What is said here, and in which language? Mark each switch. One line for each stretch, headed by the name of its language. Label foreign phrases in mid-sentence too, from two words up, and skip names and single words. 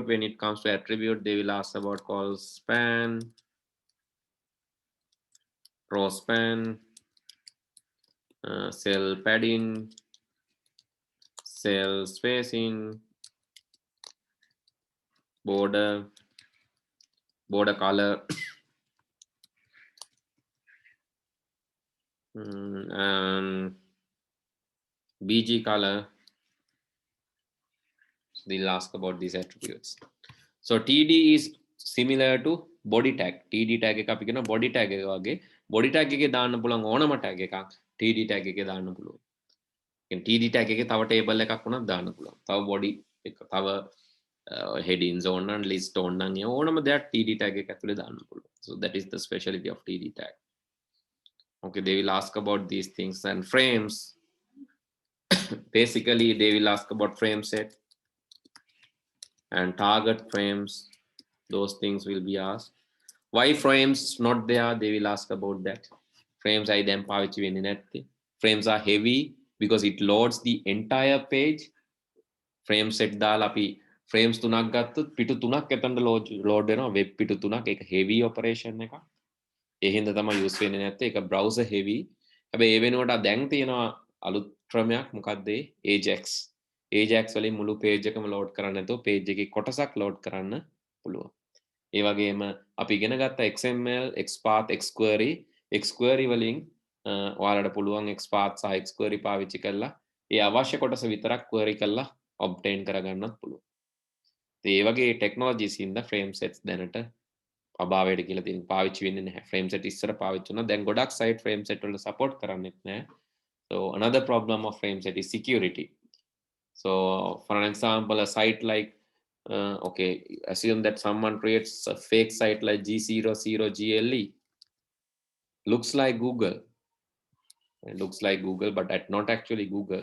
English: When it comes to attribute, they will ask about call span, row span, cell padding, cell spacing, border color, and BG color. So they'll ask about these attributes. So TD is similar to body tag. TD tag
Sinhala: එක අපි කියන
English: body tag
Sinhala: එක වගේ.
English: Body tag
Sinhala: එකේ දාන්න පුළුවන් ඕනම tag එකක්
English: TD tag
Sinhala: එකේ දාන්න පුළුවන්. කියන්නේ
English: TD tag
Sinhala: එකේ තව table එකක් වුණත් දාන්න පුළුවන්. තව body එක තව headings ඕන නම් list ඕන නම් ඕනම දෙයක්
English: TD tag
Sinhala: එක ඇතුලේ දාන්න පුළුවන්.
English: So that is the specialty of TD tag. Okay, they will ask about these things. And frames, basically they will ask about frame set and target frames. Those things will be asked. Why frames not there? They will ask about that. Frames I then
Sinhala: පාවිච්චි වෙන්නේ නැත්තේ.
English: Frames are heavy because it loads the entire page. Frame set
Sinhala: දාලා අපි frames 3ක් ගත්තොත් පිටු 3ක් එතනට load වෙනවා. web පිටු 3ක්. ඒක
English: heavy operation
Sinhala: එකක්. ඒ හින්දා තමයි use වෙන්නේ නැත්තේ. ඒක
English: browser heavy.
Sinhala: හැබැයි ඒ වෙනුවට දැන් තියෙනවා අලුත් ක්‍රමයක්. මොකක්ද ඒ? Ajax. Ajax වලින් මුළු page එකම load කරන්න නැතුව page එකේ කොටසක් load කරන්න පුළුවන්. ඒ වගේම අපි ඉගෙන ගත්ත XML, XPath, XQuery වලින් ඔයාලට පුළුවන් XPath සහ XQuery පාවිච්චි කරලා ඒ අවශ්‍ය කොටස විතරක් query කරලා obtain කරගන්නත් පුළුවන්. ඒ වගේ technologies හින්දා
English: frame sets
Sinhala: දැනට අභාවයට කියලා තියෙන පාවිච්චි වෙන්නේ නැහැ.
English: frame set
Sinhala: ඉස්සර පාවිච්චි වුණා. දැන් ගොඩක්
English: site frame set
Sinhala: වල support කරන්නේත් නැහැ.
English: So another problem of frame set is security. So for an example, a site like okay, assume that someone creates a fake site like G00GLE. Looks like Google. It looks like Google, but not actually Google.